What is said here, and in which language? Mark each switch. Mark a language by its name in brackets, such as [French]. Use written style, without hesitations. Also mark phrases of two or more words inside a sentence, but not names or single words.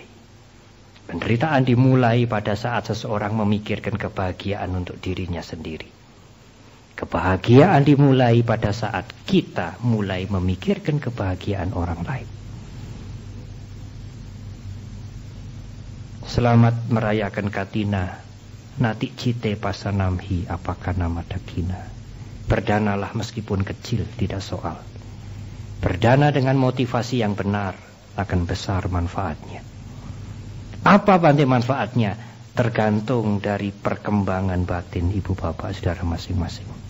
[Indonesian] Penderitaan dimulai pada saat seseorang memikirkan kebahagiaan untuk dirinya sendiri. Kebahagiaan dimulai pada saat kita mulai memikirkan kebahagiaan orang lain. Selamat merayakan Katina, [Pali] nati cite pasanamhi apakah nama dakina. [Indonesian] Berdanalah meskipun kecil, tidak soal. Berdana dengan motivasi yang benar akan besar manfaatnya. Apa Bante manfaatnya? Tergantung dari perkembangan batin ibu bapak saudara masing-masing.